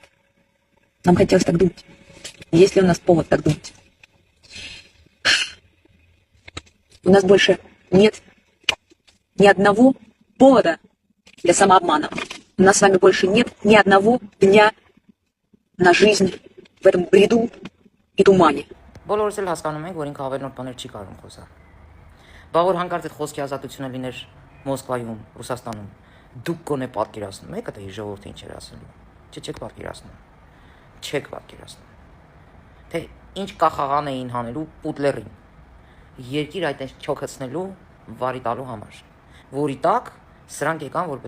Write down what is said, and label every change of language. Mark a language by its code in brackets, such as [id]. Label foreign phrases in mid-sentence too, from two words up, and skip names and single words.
[ru] Нам хотелось так думать. Есть ли у нас повод так думать? У нас больше нет ни одного повода для самообмана. У нас с вами больше нет ни одного дня на жизнь в этом бреду и тумане. [hy] Բոլորս էլ հասկանում ենք, որ ինքը ավելորդ բաներ չի կարող խոսալ։ Բա որ հանկարծ այդ խոսքի ազատությունը լիներ Մոսկվայում, Ռուսաստանում, դուք գոնե պատկերացնում եք այդ ժողովրդին ինչ էր ասելու։ Չեք պատկերացնում։ Չեք պատկերացնում։ Թե ինչ կախաղան էին հանելու Պուտլերին։ Երկիր այդպես չոքացնելու վարի տալու համար, որի տակ սրանք եկան, որ պետք